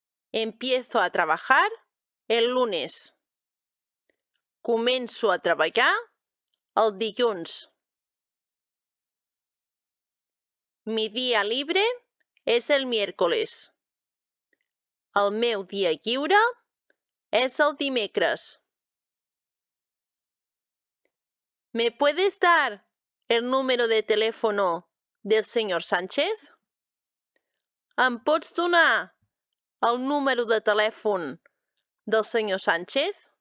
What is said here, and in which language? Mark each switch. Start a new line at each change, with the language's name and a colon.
Spanish: Empiezo a trabajar el lunes.
Catalan: Començo a treballar el dilluns.
Spanish: Mi día libre es el miércoles.
Catalan: El meu dia lliure és el dimecres.
Spanish: ¿Me puedes dar el número de teléfono del señor Sánchez?
Catalan: Em pots donar el número de telèfon del senyor Sánchez?